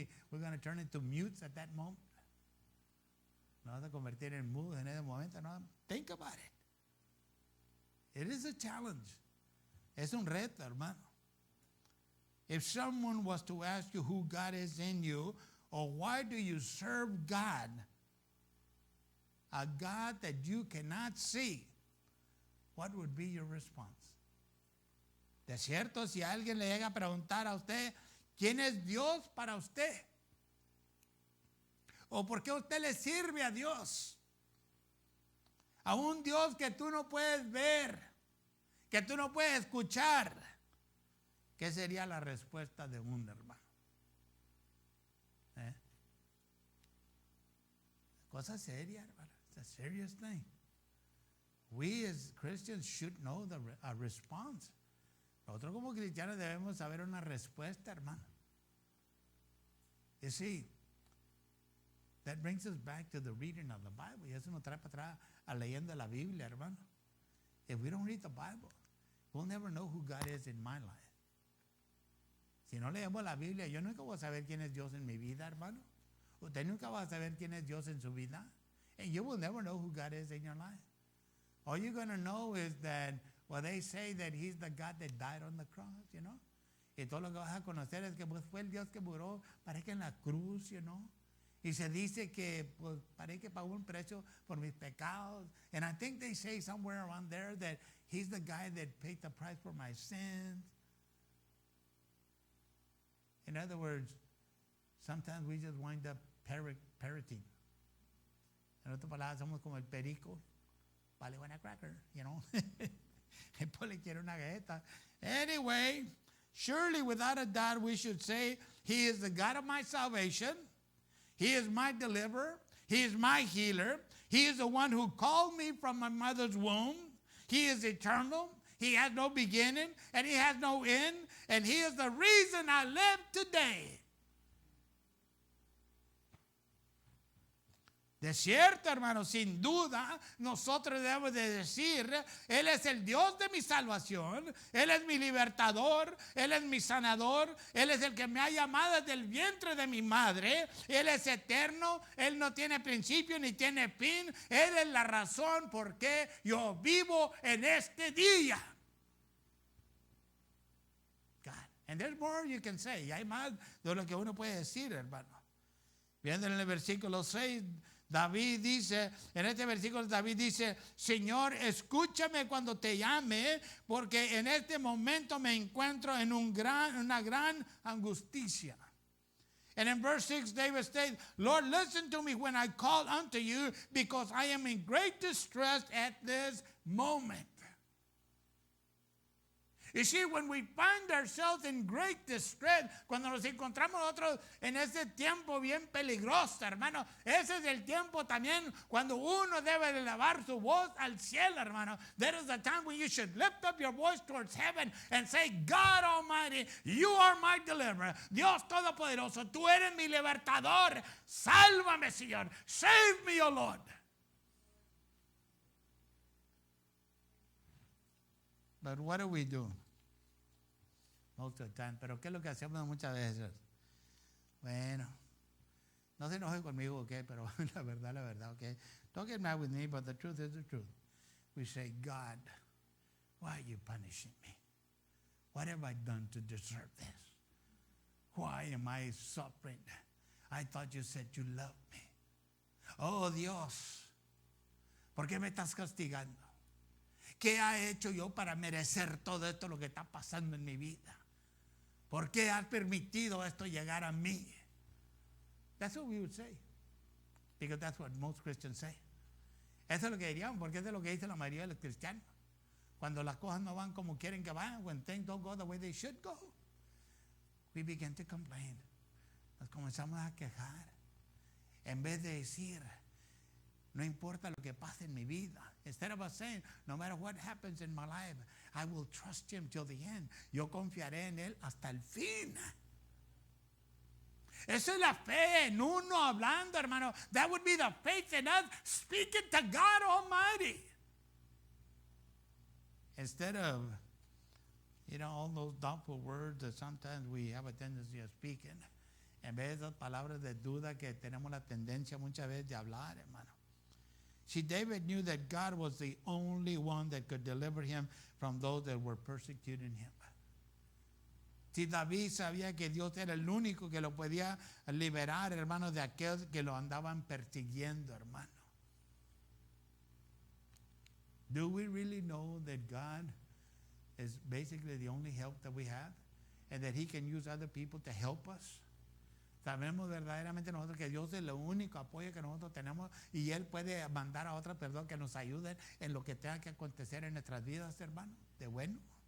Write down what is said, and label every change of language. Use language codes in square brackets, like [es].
[en] We're going to turn into mutes at that moment. [es] Nos vamos a convertir en mudos en ese momento. [en] No, think about it. It is a challenge. [es] Es un reto, hermano. [en] If someone was to ask you who God is in you, or why do you serve God, a God that you cannot see, what would be your response? [es] De cierto, si alguien le llega a preguntar a usted, ¿quién es Dios para usted? ¿O por qué usted le sirve a Dios? A un Dios que tú no puedes ver, que tú no puedes escuchar. ¿Qué sería la respuesta de un hermano? Cosa seria, hermano. [en] It's a serious thing. We as Christians should know a response. [es] Nosotros como cristianos debemos saber una respuesta, hermano. [en] You see, that brings us back to the reading of the Bible. [es] Y eso nos trae para atrás a leyendo la Biblia, hermano. [en] If we don't read the Bible, we'll never know who God is in my life. [es] Si no leemos la Biblia, yo nunca voy a saber quién es Dios en mi vida, hermano. Usted nunca va a saber quién es Dios en su vida. [en] And you will never know who God is in your life. All you're going to know is that, well, they say that he's the God that died on the cross, you know. [es] Y todo lo que vas a conocer es que pues, fue el Dios que murió, parece que en la cruz, [en] you know. [es] Y se dice que pues, parece que pagó un precio por mis pecados. [en] And I think they say somewhere around there that he's the guy that paid the price for my sins. In other words, sometimes we just wind up parroting. [es] En otras palabras, somos como el perico. Vale, buena [en] cracker, you know. [es] Después le quiere una galleta. [en] Anyway, surely without a doubt we should say, he is the God of my salvation. He is my deliverer. He is my healer. He is the one who called me from my mother's womb. He is eternal. He has no beginning and he has no end. And he is the reason I live today. [es] De cierto, hermano, sin duda, nosotros debemos de decir, Él es el Dios de mi salvación, Él es mi libertador, Él es mi sanador, Él es el que me ha llamado desde el vientre de mi madre, Él es eterno, Él no tiene principio ni tiene fin, Él es la razón por qué yo vivo en este día. [en] God. And there's more you can say, [es] y hay más de lo que uno puede decir, hermano. Viendo en el versículo 6, David dice, en este versículo David dice, Señor, escúchame cuando te llame, porque en este momento me encuentro en una gran angustia. [en] And in verse 6, David states, Lord, listen to me when I call unto you, because I am in great distress at this moment. You see, when we find ourselves in great distress, [es] cuando nos encontramos nosotros en ese tiempo bien peligroso, hermano, ese es el tiempo también cuando uno debe de elevar su voz al cielo, hermano. [en] That is the time when you should lift up your voice towards heaven and say, God Almighty, you are my deliverer. [es] Dios Todopoderoso, tú eres mi libertador. Sálvame, Señor. [en] Save me, O Lord. But what do we do? Most of the time. [es] Pero ¿qué es lo que hacemos muchas veces? Bueno, no se enoje conmigo, ¿ok? Pero la verdad, ¿ok? [en] Don't get mad with me, but the truth is the truth. We say, God, why are you punishing me? What have I done to deserve this? Why am I suffering? I thought you said you loved me. [es] Oh, Dios, ¿por qué me estás castigando? ¿Qué ha hecho yo para merecer todo esto lo que está pasando en mi vida? ¿Por qué has permitido esto llegar a mí? [en] That's what we would say. Because that's what most Christians say. [es] Eso es lo que diríamos, porque eso es lo que dice la mayoría de los cristianos. Cuando las cosas no van como quieren que vayan, [en] when things don't go the way they should go, we begin to complain. [es] Nos comenzamos a quejar. En vez de decir, no importa lo que pase en mi vida. [en] Instead of us saying, no matter what happens in my life, I will trust him till the end. [es] Yo confiaré en él hasta el fin. Esa es la fe en uno hablando, hermano. [en] That would be the faith in us speaking to God Almighty. Instead of, all those doubtful words that sometimes we have a tendency of speaking. [es] En vez de esas palabras de duda que tenemos la tendencia muchas veces de hablar, hermano. [en] See, David knew that God was the only one that could deliver him from those that were persecuting him. [es] Si David sabía que Dios era el único que lo podía liberar, hermano, de aquellos que lo andaban persiguiendo, hermano. [en] Do we really know that God is basically the only help that we have? And that he can use other people to help us? [es] Sabemos verdaderamente nosotros que Dios es el único apoyo que nosotros tenemos y Él puede mandar a otras personas que nos ayuden en lo que tenga que acontecer en nuestras vidas, hermano, de bueno.